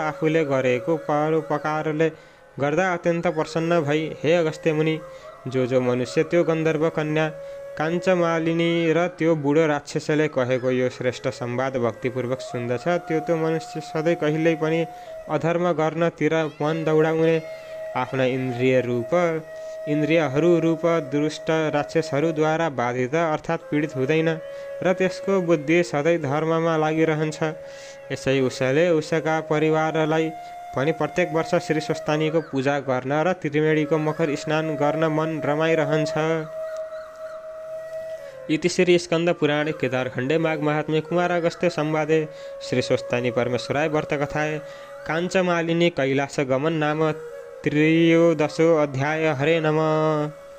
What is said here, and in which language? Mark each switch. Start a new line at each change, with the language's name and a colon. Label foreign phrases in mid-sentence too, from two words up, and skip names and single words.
Nepali: आफूले गरेको परोपकारले गर्दा अत्यन्त प्रसन्न भई, हे अगस्त्य मुनि, जो मनुष्य त्यो गन्धर्व कन्या काञ्चमालिनी र त्यो बुढो राक्षसले कहेको यो श्रेष्ठ संवाद भक्तिपूर्वक सुन्दछ, त्यो मनुष्य सधैँ कहिल्यै पनि अधर्म गर्नतिर मन दौडाउने, आफ्ना इन्द्रियहरू रूप दुष्ट राक्षसहरूद्वारा बाधित अर्थात् पीडित हुँदैन र त्यसको बुद्धि सधैँ धर्ममा लागिरहन्छ। यसै उसले उसका परिवारलाई पनि प्रत्येक वर्ष श्री स्वस्तानीको पूजा गर्न र त्रिवेणीको मकर स्नान गर्न मन रमाइरहन्छ।
Sanskrit: इति श्री स्कन्द पुराणे केदारखण्डे माघ महात्म्ये कुमार अगस्त्य संवादे श्री स्वस्तानी परमेश्वराय व्रतकथाए काञ्चमालिनी कैलास गमन नाम 13 अध्याय। हरे नमः।